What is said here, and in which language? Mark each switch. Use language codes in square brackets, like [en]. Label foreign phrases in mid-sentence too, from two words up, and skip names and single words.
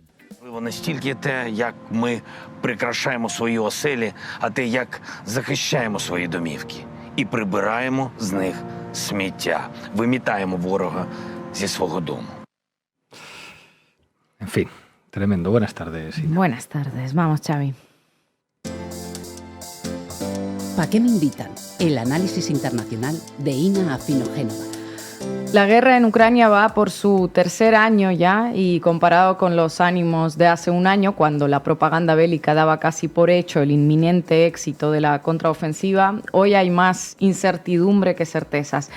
[uk] Не стільки те, як ми прикрашаємо свої оселі, а те, як захищаємо свої домівки. І прибираємо з них сміття. Вимітаємо ворога зі свого дому. [es] En fin, tremendo. Buenas tardes, Ina. Buenas tardes. Vamos, Xavi. ¿Pa qué me invitan? El análisis internacional de Ina Afino Génova. La guerra en Ucrania va por su tercer año ya y comparado con los ánimos de hace un año, cuando la propaganda bélica daba casi por hecho el inminente éxito de la contraofensiva, hoy hay más incertidumbre que certezas.